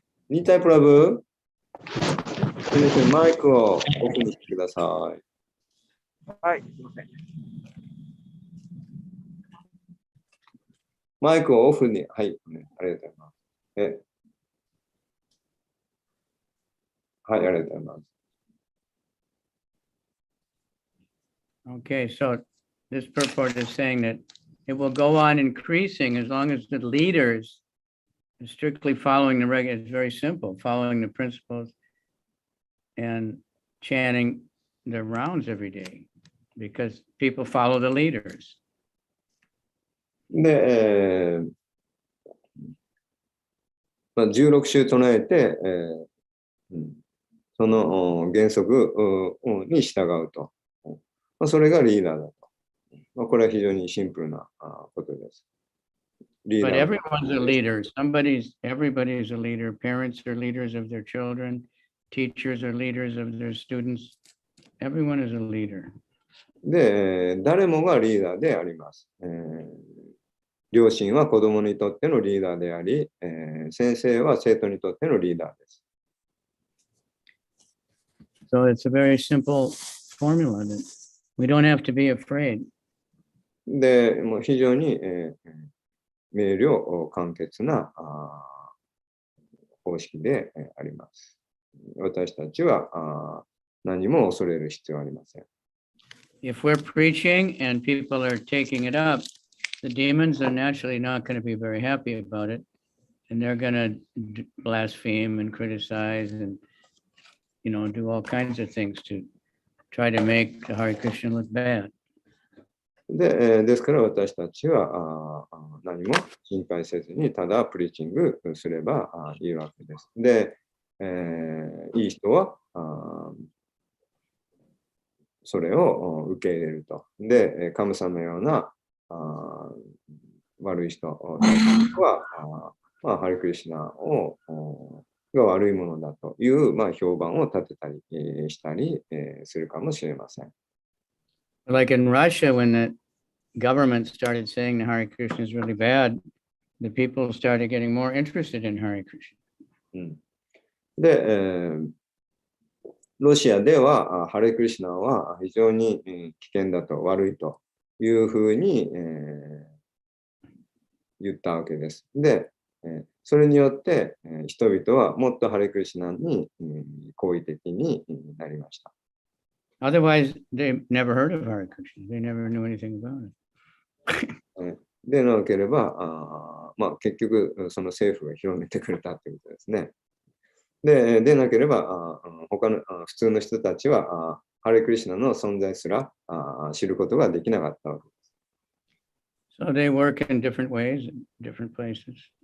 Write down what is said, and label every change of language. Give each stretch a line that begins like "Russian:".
Japanese: 2タイプラブマイクをオフにしてください。はい、すみません。マイクをオフに、はい、ありがとうございます。はい、ありがとうございます。
English: Okay, so this purport is saying that it will go on increasing as long as the leaders are strictly following the regular. It's very simple, following the principles and chanting their rounds every day because people follow the leaders.
Japanese: で、16週唱えて、その原則に従うと。それがリーダーだと。これは非常にシンプルなことです。
English: But everyone's a leader. Everybody's a leader. Parents are leaders of their children. Teachers are leaders of their students. Everyone is a leader.
Japanese: で、誰もがリーダーであります。両親は子供にとってのリーダーであり、先生は生徒にとってのリーダーです。
English: So it's a very simple formula that we don't have to be afraid.
Japanese: で、もう非常に、明瞭簡潔な方式であります。私たちは何も恐れる必要はありません。
English: If we're preaching and people are taking it up, the demons are naturally not going to be very happy about it, and they're going to blaspheme and criticize and, do all kinds of things to try to make the Hare Krishna look bad.
Japanese: ですから私たちは何も心配せずにただプリーチングすればいいわけです。で、いい人はそれを受け入れると。で、カムさんのような悪い人は、ハレクリシナが悪いものだという、評判を立てたりしたりするかもしれません。
English: Like in Russia, when the government started saying the Hare Krishna is really bad, the people started getting more interested in Hare Krishna.
Japanese: で、ロシアではハレクリシナは非常に危険だと悪いというふうに言ったわけです。で、それによって人々はもっとハレクリシナに好意的になりました。
English: Otherwise, they never heard of Hare Krishna. They never knew anything about it.
Japanese: でなければ、結局その政府が広めてくれたということですね。でなければ他の普通の人たちはハレクリシナの存在すら知ることができなかったわけです。
English: So they work in different ways, in different places.